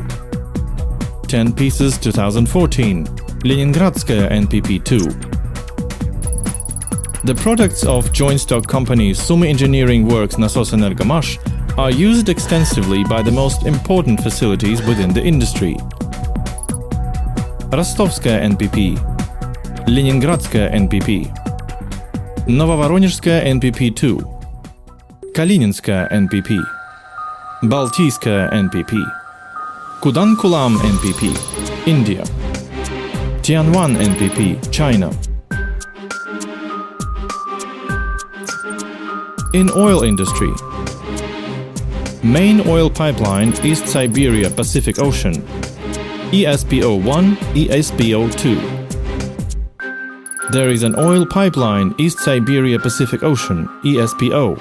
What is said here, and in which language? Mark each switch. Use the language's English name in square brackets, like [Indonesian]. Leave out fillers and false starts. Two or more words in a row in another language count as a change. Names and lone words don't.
[English] 10 pieces 2014 Leningradskaya NPP 2. The products of joint stock company Sumy Engineering Works Nasos are used extensively by the most important facilities within the industry. Rostovskaya NPP, Leningradskaya NPP, Novovoronezhskaya NPP 2, Kalininskaya NPP, Baltiyskaya NPP, Kudankulam NPP, India, Tianwan NPP, China. In oil industry, main oil pipeline East Siberia Pacific Ocean, ESPO-1, ESPO-2. There is an oil pipeline East Siberia Pacific Ocean, ESPO.